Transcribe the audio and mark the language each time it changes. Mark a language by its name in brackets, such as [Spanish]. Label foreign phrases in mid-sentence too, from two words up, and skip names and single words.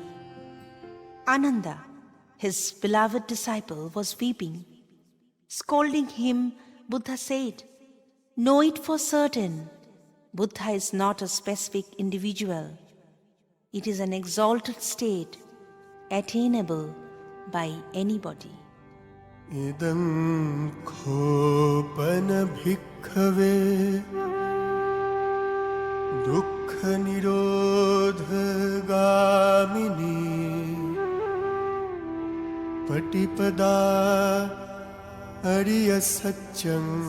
[English] Ananda, his beloved disciple, was weeping. Scolding him, Buddha said, "Know it for certain, Buddha is not a specific individual. It is an exalted state, attainable by anybody." [Pali] idam khopana bhikkhave dukkha nirodha gamini patipada ariya satyam